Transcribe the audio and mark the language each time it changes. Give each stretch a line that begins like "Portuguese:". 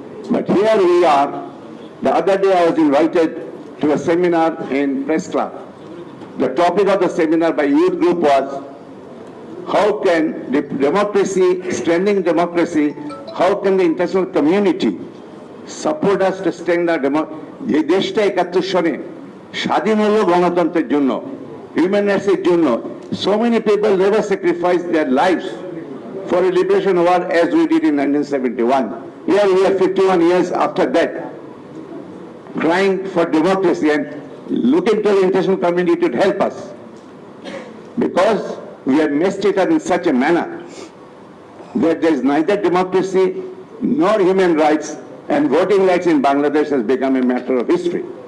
English: But here we are. The other day I was invited to a seminar in Press Club. The topic of the seminar by youth group was, how can democracy, strengthening democracy, how can the international community support us to strengthen our democracy?
Bangla: এই দেশটা 71 সনে স্বাধীন হলো গণতন্ত্রের জন্য, human rights এর জন্য.
English: So many people never sacrificed their lives for a liberation war as we did in 1971. Here we are 51 years after that, crying for democracy and looking to the international community to help us. Because we have messed it up in such a manner that there is neither democracy nor human rights, and voting rights in Bangladesh has become a matter of history.